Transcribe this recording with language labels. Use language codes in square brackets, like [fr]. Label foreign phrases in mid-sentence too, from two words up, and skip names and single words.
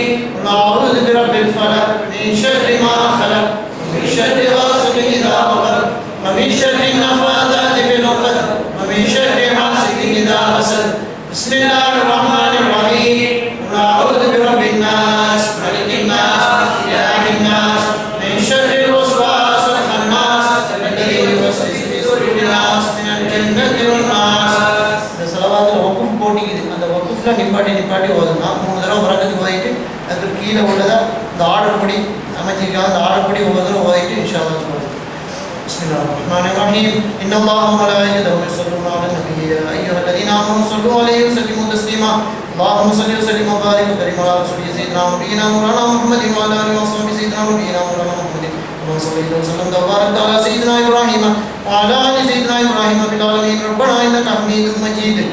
[ar] قل أعوذ برب الفلق من شر ما خلق ومن شر غاسق إذا وقب ومن شر النفاثات في العقد ومن شر حاسد إذا حسد. بسم الله الرحمن الرحيم. قل أعوذ برب الناس ملك الناس إله الناس من شر الوسواس الخناس الذي يوسوس في صدور الناس من الجنة والناس. [ta] இந்த ஸலவாத்துல வக்ஃப் போட்டிக்குது. அந்த வக்ஃப்ல நிப்பாட்டி ஓதுனா 3 தடவை வரக்கத்து ஓதிட்டு அதுக்கு கீழே உள்ளத இந்த ஆர்டர் படி அமைச்சிருக்காங்க. அந்த ஆர்டர் படி ஒவ்வொரு ஓதிட்டு [ar] إن شاء الله [ta] சொல்லுவோம். [ar] بسم الله الرحمن الرحيم. إن الله وملائكته يصلون على النبي يا أيها الذين آمنوا صلوا عليه وسلموا تسليما. اللهم صل وسلم وبارك وكرم على رسولنا سيدنا ونبينا مولانا محمد وعلى آله وصحبه سيدنا ونبينا مولانا محمد. اللهم صل وسلم وبارك على سيدنا إبراهيم وعلى آل سيدنا إبراهيم في العالمين ربنا إنك حميد مجيد.